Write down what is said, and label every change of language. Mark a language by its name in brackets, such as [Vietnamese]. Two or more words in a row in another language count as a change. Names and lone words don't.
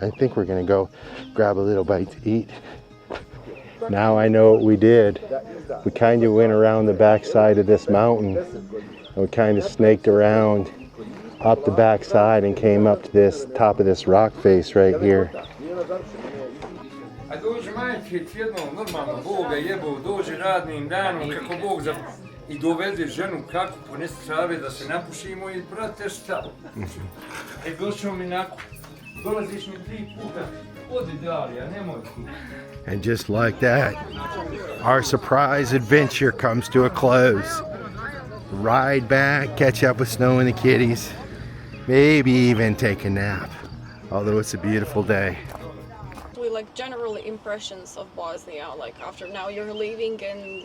[English] I think we're gonna go grab a little bite to eat. Now I know what we did. We kind of went around the backside of this mountain, and we kind of snaked around up the backside and came up to this top of this rock face right here. [Bosnian] A dođe majke jednom normalno Boga jebao, dođe radnim danom kako Bog i dovede ženu kako ponese trave da se napušimo i brate šta? Došao mi nakon, dolaziš mi 3 puta, odi dalje, nemoj tu. [English] And just like that, our surprise adventure comes to a close. Ride back, catch up with Snow and the kitties, maybe even take a nap, although it's a beautiful day. Like general impressions of Bosnia, like after now you're leaving and